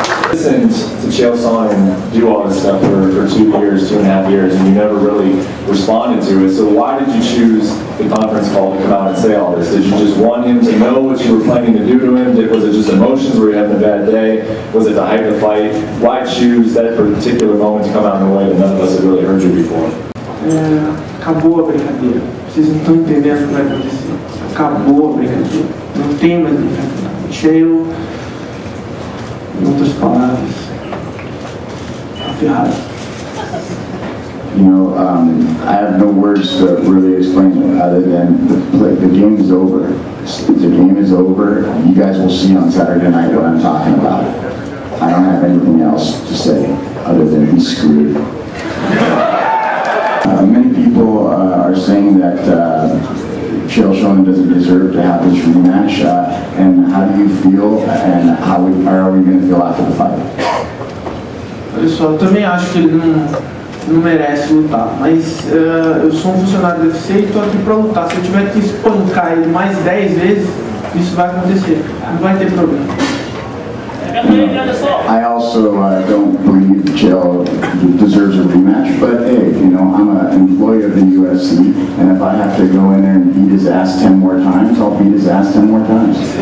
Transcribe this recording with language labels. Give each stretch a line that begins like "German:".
English: Listened to Chael Sonnen do all this stuff for 2 years, 2.5 years, and you never really responded to it. So why did you choose the conference call to come out and say all this? Did you just want him to know what you were planning to do to him? Was it just emotions? Were you having a bad day? Was it to hype the fight? Why choose that particular moment to come out in a way that none of us had really heard you before?
Portuguese: Acabou a brincadeira. Vocês não estão entendendo o que vai acontecer. Acabou a brincadeira. Não tem mais brincadeira. Chel, em outras palavras, a Ferrari.
English: You know, I have no words to really explain it other than the game is over. The game is over. You guys will see on Saturday night what I'm talking about. I don't have anything else to say other than he's screwed. Many people are saying that Chael Sonnen doesn't deserve to have this rematch. And how do you feel, and how are we going to feel after the fight?
Portuguese: Olha só, eu também acho que ele não merece lutar, mas eu sou um funcionário do UFC e estou aqui para lutar. Se eu tiver que espancar ele mais 10 vezes, isso vai acontecer. Não vai ter problema.
English: I also don't believe Chael deserves a rematch, but hey, you know, I'm an employee of the UFC, and if I have to go in there and beat his ass 10 more times, I'll beat his ass 10 more times.